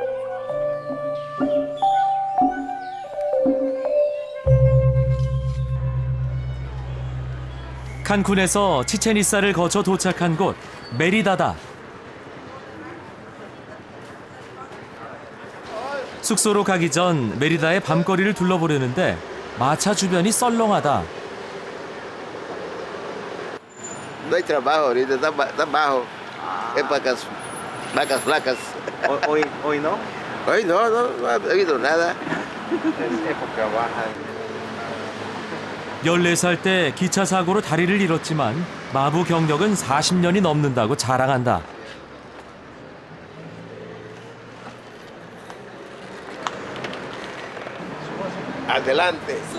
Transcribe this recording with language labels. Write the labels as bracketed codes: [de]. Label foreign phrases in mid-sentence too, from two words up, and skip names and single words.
[ko] 칸쿤에서 치첸 이사를 거쳐 도착한 곳 메리다다. 숙소로 가기 전 메리다의 밤거리를 둘러보려는데 마차 주변이 썰렁하다. [es] No hay trabajo ahorita, está bajo. Es vacas flacas. Hoy no. Hoy no ha habido nada. Es época baja. [ko] 14살 때 기차 사고로 다리를 잃었지만 마부 경력은 40년이 넘는다고 자랑한다. [es] Adelante.